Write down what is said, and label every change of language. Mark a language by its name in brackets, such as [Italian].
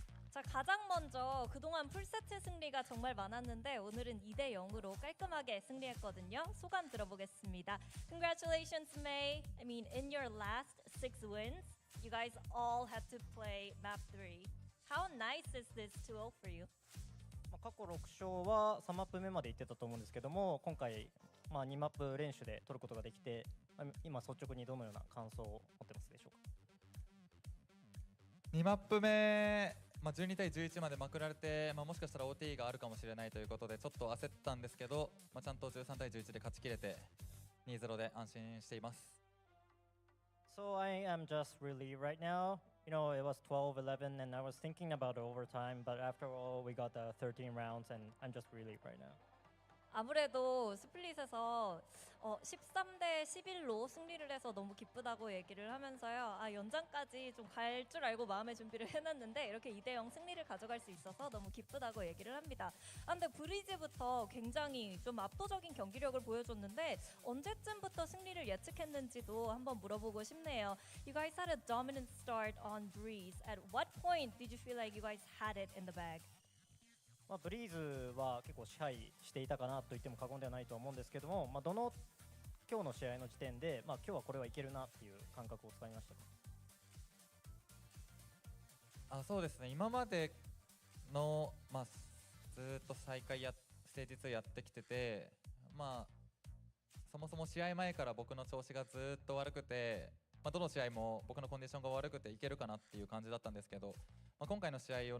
[Korean] 자, 가장 먼저 그동안 풀세트 승리가 정말 많았는데 오늘은 2대 0으로 깔끔하게 승리했거든요. 소감 들어보겠습니다. [English] Congratulations, May. I mean, in your last 6 wins, you guys all had to play map 3. How nice is this tool for you? [Japanese] 過去6勝は3マップ目まで行ってたと思うんですけども、今回2マップ連取で取ることができて、今率直にどのような感想を持ってますでしょうか。 2マップ目、12対11までまくられて、もしかしたら OT があるかもしれないということでちょっと焦ったんですけど、ちゃんと13対11で勝ち切れて 2-0 で安心しています。 [English] So I am just relieved right now. You know, it was 12-11 and I was thinking about overtime, but after all, we got the 13 rounds and I'm just relieved right now. [Korean] 아무래도 스플릿에서 13대 11로 승리를 해서 너무 기쁘다고 얘기를 하면서요. 연장까지 좀 갈 줄 알고 마음의 준비를 해놨는데 이렇게 2대 0 승리를 가져갈 수 있어서 너무 기쁘다고 얘기를 합니다. 근데 브리즈부터 굉장히 좀 압도적인 경기력을 보여줬는데 언제쯤부터 승리를 예측했는지도 한번 물어보고 싶네요. [English] You guys had a dominant start on Breeze. At what point did you feel like you guys had it in the bag? [Japanese] ブリーズは結構支配していたかなと言っても過言ではないと思うんですけども、今日の試合の時点で、今日はこれはいけるなっていう感覚をつかみましたか。そうですね、今までの、ずっと再開ステージ2やってきてて、そもそも試合前から僕の調子がずっと悪くて、どの試合も僕のコンディションが悪くていけるかなっていう感じだったんですけど、今回の試合を